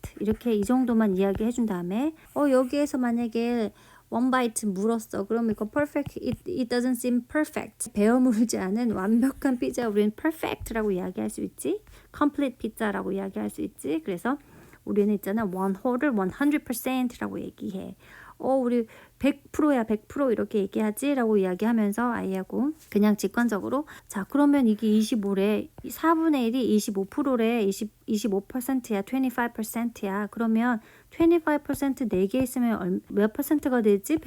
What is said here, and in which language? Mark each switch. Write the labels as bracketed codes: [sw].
[ko] 이렇게 이 정도만 이야기해준 다음에 여기에서 만약에 [en] one bite [ko] 물었어. 그럼 이거 [en] perfect, it doesn't seem perfect. [ko] 베어 물지 않은 완벽한 피자 우리는 perfect라고 이야기할 수 있지. [en] complete pizza [ko] 라고 이야기할 수 있지. 그래서 우리는 있잖아 [en] one whole [ko] 를 100%라고 얘기해. 우리 100%야 100% 이렇게 얘기하지 라고 이야기하면서 아이하고 그냥 직관적으로 자 그러면 이게 25래 4분의 1이 25%래 25%야 25%야 그러면 25% 4개 있으면 몇 퍼센트가 되지?